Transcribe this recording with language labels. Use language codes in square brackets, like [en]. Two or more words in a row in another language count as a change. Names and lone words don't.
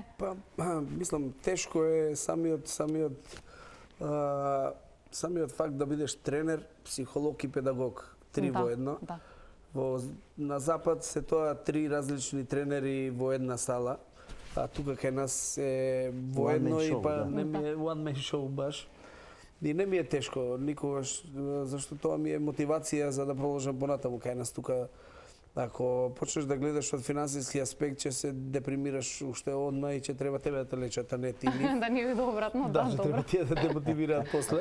[mk] Па, мислам, тешко е самиот факт да бидеш тренер, психолог и педагог. Три во едно. Да. На запад се тоа 3 различни тренери во една сала, а тука кај нас е во едно и па не ми е [en] one man show [mk] баш. И не ми е тешко никогаш, зашто тоа ми е мотивација за да продолжам понатаму кај нас тука. Ако почнеш да гледаш од финансиски аспект, ќе се депримираш уште одма и ќе треба тебе да те лечат, а не ти. Да не биде обратно, да, добро. Треба тие да те мотивираат после.